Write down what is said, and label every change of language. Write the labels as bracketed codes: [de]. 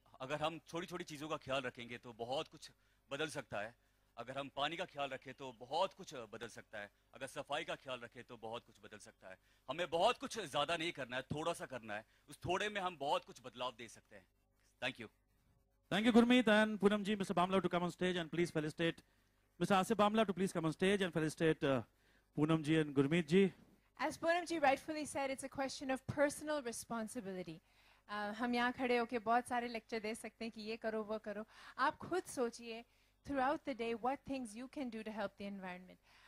[hi] अगर हम छोटी छोटी चीजों का ख्याल रखेंगे तो बहुत कुछ बदल सकता है. अगर हम पानी का ख्याल रखें तो बहुत कुछ बदल सकता है अगर सफाई का ख्याल रखें तो बहुत कुछ बदल सकता है हमें बहुत कुछ ज्यादा नहीं करना है थोड़ा सा करना है उस थोड़े में हम बहुत कुछ बदलाव दे सकते हैं [en] Thank you Gurmeet and Poonam ji Mr. Bamla to come on stage and please felicitate Mr. Asif Bamla to please come on stage and felicitate Poonam ji and Gurmeet ji. As Poonam ji rightfully said it's a question of personal responsibility. [hi] हम यहाँ खड़े होके बहुत सारे lecture दे सकते हैं कि ये करो वो करो आप खुद सोचिए [en] throughout the day what things you can do to help the environment.